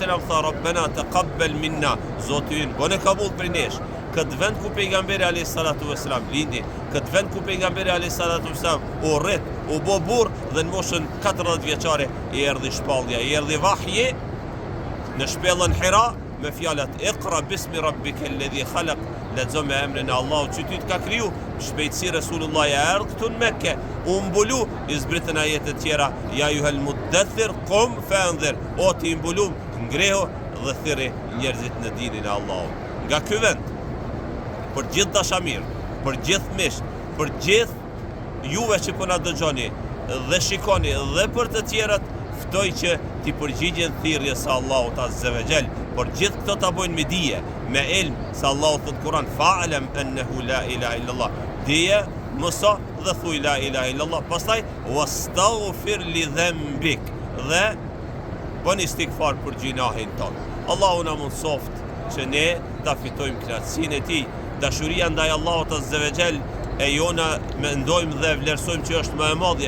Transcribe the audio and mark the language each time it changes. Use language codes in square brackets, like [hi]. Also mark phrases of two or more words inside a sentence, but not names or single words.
[sq] tha [ar] ربنا تقبل منا, [sq] Zoti ynë, bone kabul për nesh, këtë vend ku pejgamberi a.s. lindi, këtë vend ku pejgamberi a.s. u rrit, u bo burr dhe në moshën 40 vjeçare i erdhi shpallja, i erdhi vahje në shpellën Hira me fjalat [ar] اقرأ باسم ربك الذي خلق, [sq] lexo me emrin e Allahut që ty të ka kriju. Shpejtësi Resulullah ja erdhi këtu në Mekke, u mbulu, i zbritën ajete të tjera, [ar] يا أيها المدثر قم فأنذر, [sq] o ti mbulum, ngreho dhe thirri njerëzit në dinin e Allahut. Nga ky vend, për gjithë dashamir, për gjithë mish, për gjithë juve që po na dëgjoni dhe shikoni dhe për të tjerët, ftoj që ti përgjigjen thirrjes së Allahut [ar] عز وجل, [sq] por gjithë këto ta bojnë me dije, me ilm, se Allahu thot Kur'an, [ar] فاعلم أنه لا إله إلا الله. [sq] Dije, mëso dhe thuj [ar] لا إله إلا الله. [sq] Pastaj [ar] واستغفر لذنبك, [sq] dhe bën istighfar për gjinahin ton. Allahu na mundsoft që ne ta fitojmë kënaqësinë e tij, dashuria ndaj Allahut [ar] عز وجل, [sq] e jona mendojmë dhe vlerësojmë që është më e madhja.